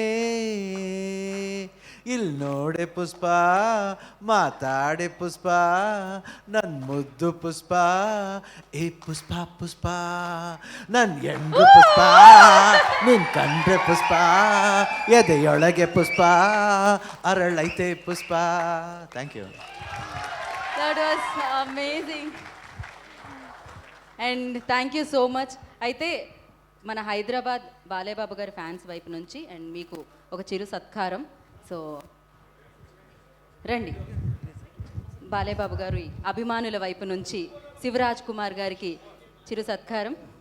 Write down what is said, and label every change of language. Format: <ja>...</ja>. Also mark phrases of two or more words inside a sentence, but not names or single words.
<kn>ಇಲ್ಲಿ ನೋಡೆ ಪುಷ್ಪ ಮಾತಾಡೆ ಪುಷ್ಪ ನನ್ನ ಮುದ್ದು ಪುಷ್ಪ ಏ ಪುಷ್ಪ ಪುಷ್ಪ ನನ್ನ ಎಂಡು ಪುಷ್ಪ ನಿನ್ ಕಂಡ್ರೆ ಪುಷ್ಪ ಎದೆಯೊಳಗೆ ಪುಷ್ಪ ಅರಳೈತೆ ಪುಷ್ಪ.</kn> <en>thank you. That was amazing. and thank you so much.</en> <te>అయితే మన హైదరాబాద్ బాలయ్యబాబు గారి ఫ్యాన్స్ వైపు నుంచి అండ్ మీకు ఒక చిరు సత్కారం. సో రండి, బాలయ్యబాబు గారి అభిమానుల వైపు నుంచి శివరాజ్ కుమార్ గారికి చిరు సత్కారం.</te>